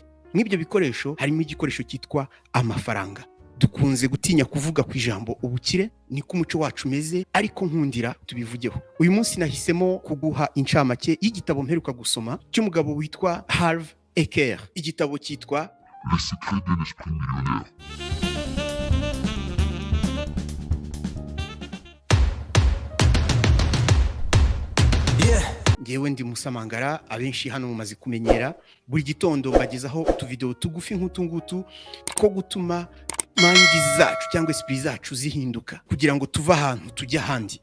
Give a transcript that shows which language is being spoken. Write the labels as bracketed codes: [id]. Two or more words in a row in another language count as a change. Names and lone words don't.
[rw] Mw'ibyo bikoresho harimo igikoresho cyitwa amafaranga. Dukunze gutinya kuvuga ku ijambo ubukire, niko umuco wacu umeze, ariko nkundira tubivugeho. Uyu munsi nahisemo kuguha incamake y'igitabo mperuka gusoma cy'umugabo witwa Harv Eker. Igitabo cyitwa [fr] Les secrets de l'esprit millionnaire. [rw] Ngewe ndi Musamangara, abenshi hano mumaze kumenyera. Buri gitondo mbagezaho utuvideo tugufi nk'utu ngutu two gutuma mind zacu cyangwa esprit zacu zihinduka, kugira ngo tuva ahantu tujya ahandi.